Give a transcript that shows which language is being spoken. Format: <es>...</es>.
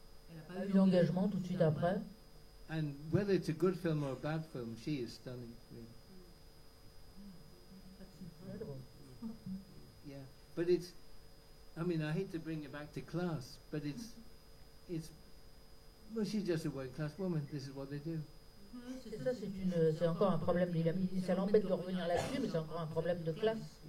<fr>Elle n'a pas eu d'engagement tout de suite après.</fr> <en>And whether it's a good film or a bad film, she is stunning. Really. Yeah, but I mean, I hate to bring it back to class, but well, she's just a working class woman. This is what they do.</en> <fr>C'est encore un problème. Ça l'embête de revenir là-dessus, mais c'est encore un problème de classe.</fr>